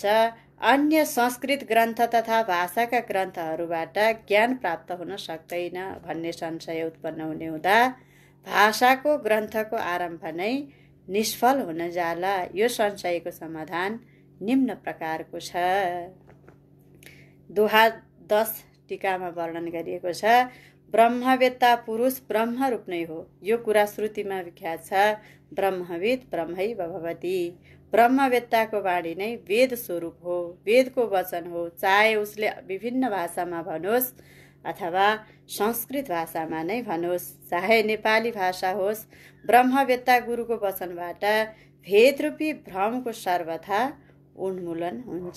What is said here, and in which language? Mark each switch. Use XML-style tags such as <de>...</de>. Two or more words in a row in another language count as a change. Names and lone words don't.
<ne>अन्य संस्कृत ग्रन्थ तथा भाषाका ग्रन्थहरूबाट ज्ञान प्राप्त हुन सक्दैन भन्ने संशय उत्पन्न हुने हुँदा भाषाको ग्रन्थको आरम्भ नै निष्फल हुन जाला। यो संशयको समाधान निम्न प्रकारको छ। दुहा 10 टीकामा वर्णन गरिएको छ। ब्रह्मवेत्ता पुरुष ब्रह्मरूप नै हो। यो कुरा श्रुतिमा विख्यात छ।</ne> <sa>ब्रह्मविद ब्रह्मैव भवति।</sa> <ne>ब्रह्मवेत्ताको वाणी नै वेद स्वरूप हो, वेदको वचन हो। चाहे उसले विभिन्न भाषामा भनोस् अथवा संस्कृत भाषामा नै भनोस्, चाहे नेपाली भाषा होस्, ब्रह्मवेत्ता गुरुको वचनबाट भेदरूपी भ्रमको सर्वथा उन्मूलन हुन्छ।</ne>